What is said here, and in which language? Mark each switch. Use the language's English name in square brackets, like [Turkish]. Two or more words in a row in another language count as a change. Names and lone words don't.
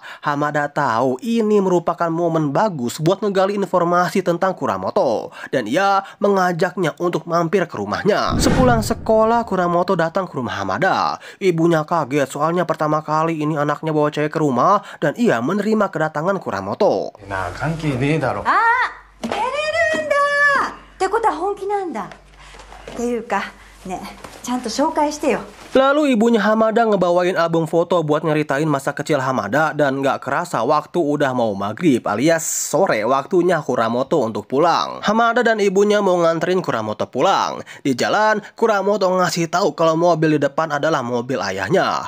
[Indonesian] Hamada tahu ini merupakan momen bagus buat ngegali informasi tentang Kuramoto. Dan ia mengajaknya untuk mampir ke rumahnya. Sepulang sekolah Kuramoto datang ke rumah Hamada. Ibunya kaget soalnya pertama kali ini anaknya bawa cewek ke rumah. Dan ia menerima kedatangan Kuramoto. Nah, [Japanese] 関係ねえだろ。あ、照れるんだ。ってことは本気なんだ。っていうか、ね、ちゃんと紹介してよ。 [Indonesian] Lalu ibunya Hamada ngebawain album foto buat ngeritain masa kecil Hamada dan gak kerasa waktu udah mau maghrib alias sore waktunya Kuramoto untuk pulang. Hamada dan ibunya mau nganterin Kuramoto pulang. Di jalan, Kuramoto ngasih tahu kalau mobil di depan adalah mobil ayahnya.